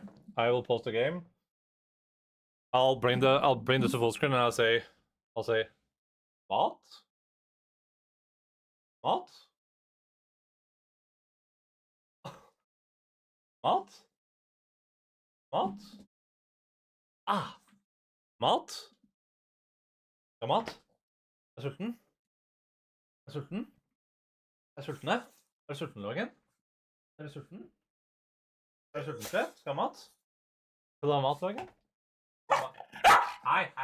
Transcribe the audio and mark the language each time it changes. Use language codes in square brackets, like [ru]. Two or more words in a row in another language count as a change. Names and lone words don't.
[en] I will post the game. I'll bring this to full screen and I'll say, what? What? What? What? Ah. [no] Mat? Ja, mat? Er du sulten? Er du sulten? Er du sulten, Er du sulten, Logan? Er du sulten? Er du sulten, Sjef? Skal ha mat? Skal du ha mat, Logan? Hei.